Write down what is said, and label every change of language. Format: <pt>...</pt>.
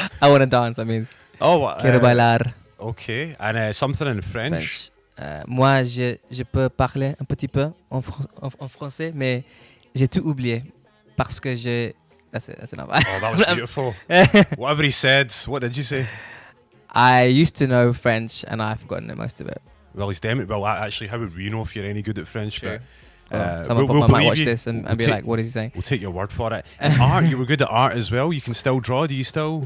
<en>I want to dance, that means.</en> <es>Quiero bailar.</es> <en>Okay, and something in French.</en> <fr>Moi, je peux parler un petit peu en français, mais j'ai tout oublié parce que je...</fr> <en>That's enough. Oh, that was beautiful. Whatever he said, what did you say? I used to know French, and I've forgotten most of it. Well, he's damn it. Well, actually, how would we know if you're any good at French? True. But someone might watch this and be like, "What is he saying?" We'll take your word for it. And art, you were good at art as well. You can still draw. Do you still?</en>